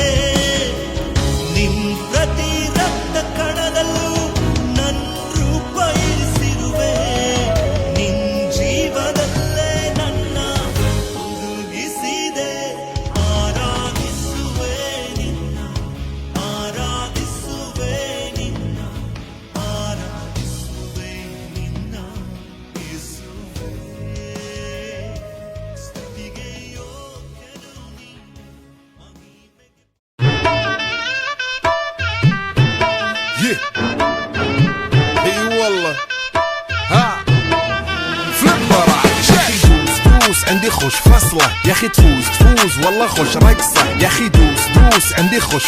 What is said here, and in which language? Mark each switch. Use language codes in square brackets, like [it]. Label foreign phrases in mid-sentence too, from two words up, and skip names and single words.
[kn] ನಿನ್ ಪ್ರತಿ ರಕ್ತ ಕಣದಲ್ಲೂ ನನ್ನ ರೂಪ ಇರಿಸಿರುವೆ ನಿನ್ ಜೀವದಲ್ಲೇ ನನ್ನ ಹುದುಗಿಸಿದೆ ಆರಾಧಿಸುವೆ ನಿನ್ನ ಆರಾಧಿಸುವೆ ನಿನ್ನ ಆರಾಧಿಸುವೆ ನಿನ್ನ ಯೇಸುವೇ ಸ್ತುತಿಗೆ ಯೋಗ್ಯನು ನೀನು ಮಹಿಮೆಗೆ [ar] اي والله ها فليبر دوس عندي خوش فصلة يا اخي تفوز والله خوش رقصة يا اخي دوس عندي خوش